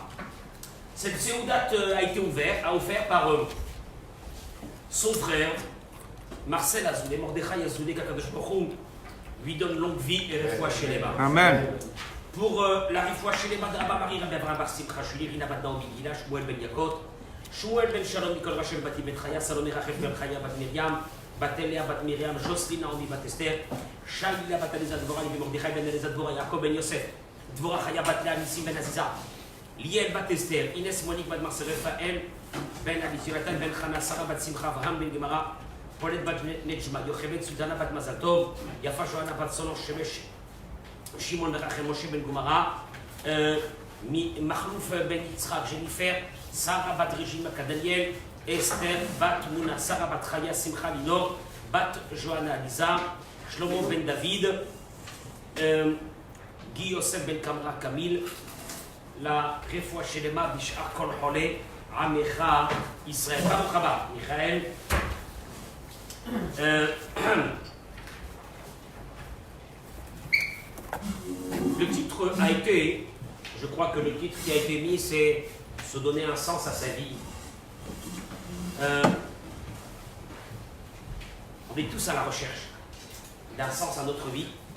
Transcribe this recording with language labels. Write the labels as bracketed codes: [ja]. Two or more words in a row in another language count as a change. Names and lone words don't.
[fr] Cette séoudat a été offerte par son frère, Marcel Azoulay, Mordechai Azoulay, qu' [he] הקדוש ברוך הוא [fr] lui donne longue vie et [he] רפואה שלמה. [fr] Amen. Pour la [he] רפואה שלמה [fr] d'Abba Marie Rabbi Avraham Bar Simcha Shuli, Rina Bat Naomi Gila, Shmuel ben Yakot, Shmuel ben Shalom, Nicole Rachel Bati ben Chaya, Salomé Rachel ben Chaya, Bat Miriam, Batelea Bat Miriam, Jocelyn Naomi Bat Esther, Shaila Bat Aliza Dvorah, Libi Mordechai ben Aliza Dvorah, Jacob ben Yosef, Dvorah Chaya Bat Lea, Nissim ben Aziza, Liel Bat Esther, Inès Monique Bat Marcel Raphaël, Ben Ali Jonathan Ben Chana, Sarah Bat Simcha, Avraham ben Gemara, Paulette Bat Nejma, Yocheved Sudana Bat Mazal Tov, Yafa Johanna Bat Solon, Shemesh, Shimon Ben Rachel, Moshe Ben Gumara, Mahlouf Ben Yitzhak, Jennifer, Sarah Bat Regina Daniel, Esther Bat Mouna, Sarah Bat Chaya, Simcha Linor, Bat Johanna Aliza, Shlomo Ben David, Guy Yosef Ben Kamra Kamil, la [he] רפואה שלמה בשאר כל חולי עמך ישראל. ברוך הבא, [fr] Michael. Le titre a été, je crois que le titre qui a été mis, c'est se donner un sens à sa vie. On est tous à la recherche d'un sens à notre vie.